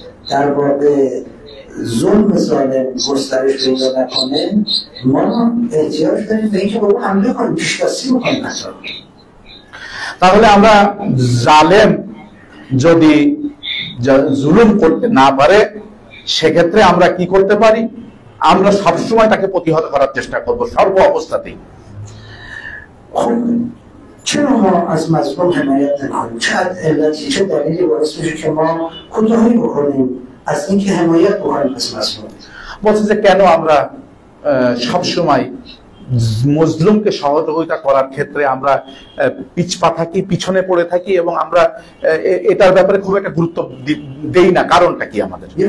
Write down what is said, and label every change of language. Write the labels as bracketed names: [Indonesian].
[Bangla] তারপরে [Persian] ظلم ظالم گسترش پیدا نکنه ما احتیاج داریم به اینکه با اون حمله کنیم، پیش‌دستی بکنیم. [Bangla] তাহলে আমরা জালেম যদি জুলুম করতে না পারে সেক্ষেত্রে আমরা কি করতে পারি? আমরা সবসময় তাকে প্রতিহত করার চেষ্টা করব সর্ব অবস্থাতেই। [Persian] چرا ما از مظلوم حمایت نکنیم؟ چه علتی، چه دلیلی باعث میشه که ما کوتاهی بکنیم از اینکه حمایت بکنیم از مظلوم؟ [Bangla] বলছে যে কেন আমরা সবসময় মজলুমকে সহযোগিতা করার ক্ষেত্রে আমরা পিছপা থাকি, পিছনে পড়ে থাকি এবং আমরা এটার ব্যাপারে খুব একটা গুরুত্ব দেই না। কারণটা কি আমাদের?